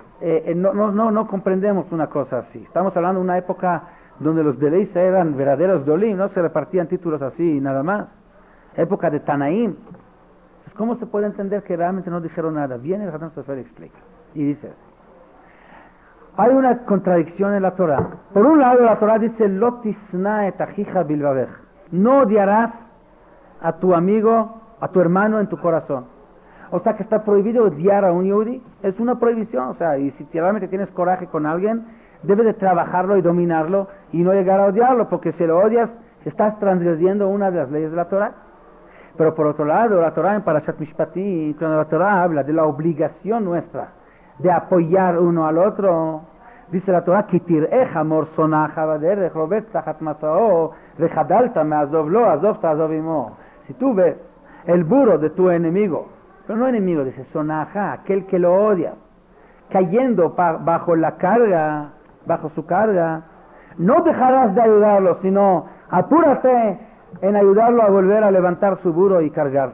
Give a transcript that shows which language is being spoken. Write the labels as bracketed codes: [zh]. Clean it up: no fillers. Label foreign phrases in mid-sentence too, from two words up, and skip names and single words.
[es] No comprendemos una cosa así. Estamos hablando de una época donde los Deleis eran verdaderos Dolim, no se repartían títulos así y nada más. Época de Tanaim. Entonces, ¿cómo se puede entender que realmente no dijeron nada? Viene el Hatam Sofer y explica. Y dice así. Hay una contradicción en la Torah. Por un lado, la Torah dice, [he] לא תשנא את אחיך בלבבך. [es] No odiarás a tu amigo, a tu hermano en tu corazón. O sea que está prohibido odiar a un yehudi. Es una prohibición. O sea, y si realmente tienes coraje con alguien, debes de trabajarlo y dominarlo y no llegar a odiarlo, porque si lo odias, estás transgrediendo una de las leyes de la Torah. Pero por otro lado, la Torah en Parashat Mishpatim, cuando la Torah habla de la obligación nuestra de apoyar uno al otro, dice la Torah, [he] כי תראה חמור שנאך בדרך רבץ תחת משאו וחדלת מעזב לו עזב תעזב עמו. [es] Si tú ves el burro de tu enemigo, pero no enemigo, dice sonaja, aquel que lo odias, cayendo bajo su carga, no dejarás de ayudarlo, sino apúrate en ayudarlo a volver a levantar su burro y cargar.